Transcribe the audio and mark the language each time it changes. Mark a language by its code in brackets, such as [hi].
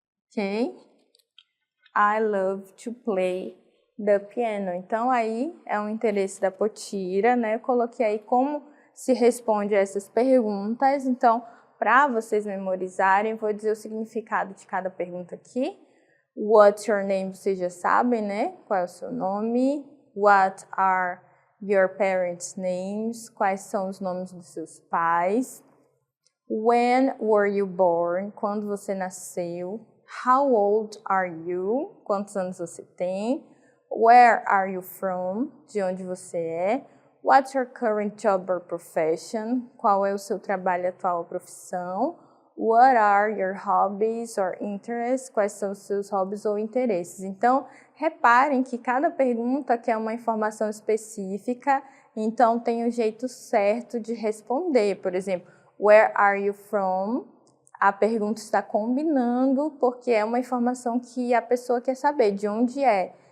[en] Ok? I love to play the piano. [pt] Então, aí é um interesse da Potira, né? Eu coloquei aí como se responde a essas perguntas. Então, para vocês memorizarem, vou dizer o significado de cada pergunta aqui. [en] What's your name? [pt] Vocês já sabem, né? Qual é o seu nome? [en] What are your parents' names? [pt] Quais são os nomes dos seus pais? [en] When were you born? [pt] Quando você nasceu? [en] How old are you? [pt] Quantos anos você tem? [en] Where are you from? [pt] De onde você é? [en] What's your current job or profession? [pt] Qual é o seu trabalho atual ou profissão? [en] What are your hobbies or interests? [pt] Quais são os seus hobbies ou interesses? Então, reparem que cada pergunta quer uma informação específica, então tem um jeito certo de responder. Por exemplo, [en] where are you from? [pt] A pergunta está combinando porque é uma informação que a pessoa quer saber de onde é.